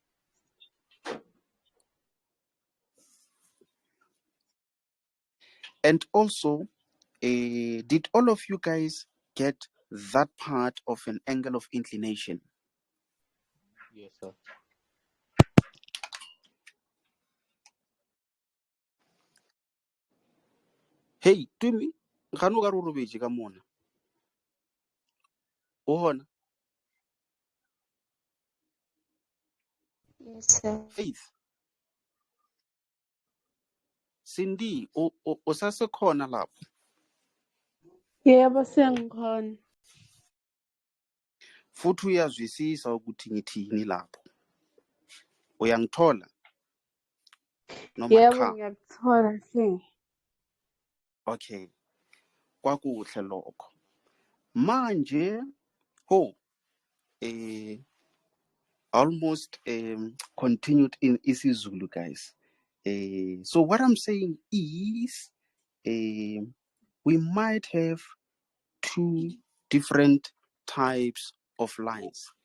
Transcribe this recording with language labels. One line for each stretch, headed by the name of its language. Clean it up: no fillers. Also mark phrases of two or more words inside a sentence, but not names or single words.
English: And also, did all of you guys get that part of an angle of inclination? Yes, sir.
Southern Sotho: Hey, Tumi, gano ka re o robetse ka mona. O hona? Yes, sir. Faith, Cindy,
Zulu: o sasekhona lapho. Yebo, sengikhona. Futhi uyazwisisa ukuthi ngithini lapho. Uyangithola noma Yebo, cha? ngiyakuthola hle. Okay, kwakuhle lokho. Manje, ho,
English: almost continued in isiZulu, guys. So what I'm saying is, we might have two different types of lines.